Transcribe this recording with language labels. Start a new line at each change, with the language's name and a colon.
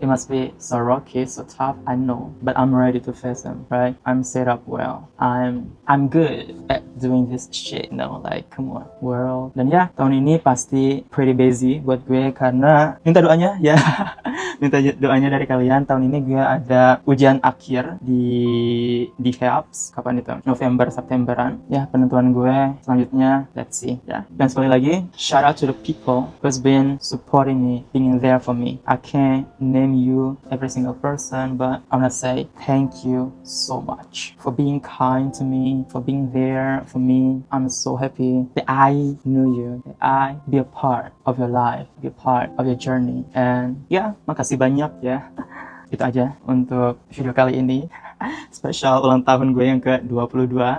English: It must be so rocky, so tough, I know, but I'm ready to face them, right? I'm set up well. I'm good at doing this shit, you know, like come on world.
Indonesian: Dan ya, tahun ini pasti
English: pretty busy
Indonesian: buat gue karena minta doanya ya. Minta doanya dari kalian. Tahun ini gue ada ujian akhir di HEAPS. Kapan itu? November, Septemberan. Ya, penentuan gue selanjutnya, let's see ya. Dan sekali lagi,
English: shout out to the people who's been supporting me, being there for me. I can't name you every single person, but I wanna say thank you so much for being kind to me, for being there for me. I'm so happy that I knew you, that I be a part of your life, be a part of your journey.
Indonesian: And ya, makasih banyak ya. Itu aja untuk video kali ini. Spesial ulang tahun gue yang ke-22.